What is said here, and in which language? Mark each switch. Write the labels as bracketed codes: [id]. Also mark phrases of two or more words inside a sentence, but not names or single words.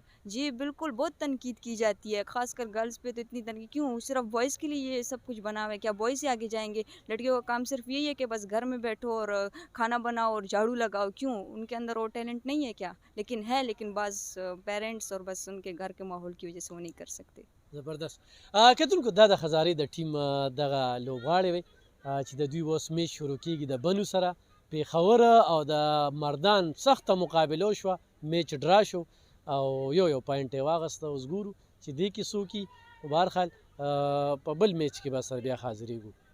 [ur] جی بالکل, بہت تنقید کی جاتی ہے, خاص کر گرلز پہ تو اتنی تنقید کیوں, صرف بوائز کے لیے یہ سب کچھ بنا ہوا ہے. کیا بوائز ہی آگے جائیں گے؟ لڑکیوں کا کام صرف یہی ہے کہ بس گھر میں بیٹھو اور کھانا بناؤ اور جھاڑو لگاؤ. کیوں, ان کے اندر وہ ٹیلنٹ نہیں ہے کیا؟ لیکن بعض پیرنٹس اور بس ان کے گھر کے ماحول کی وجہ سے وہ نہیں کر سکتے. زبردست. [ps] کتونکو دا د هزارې د ټیم دغه لوبغاړی وي چې د دوی اوس میچ شروع کیږي د بنو سره. پېښور او د مردان سخته مقابله وشوه, میچ ډرا شو او یو پوینټ یې واخیسته. اوس ګورو چې دې کې څوک وي. په هر حال په بل میچ کې به سره بیا حاضرېږو.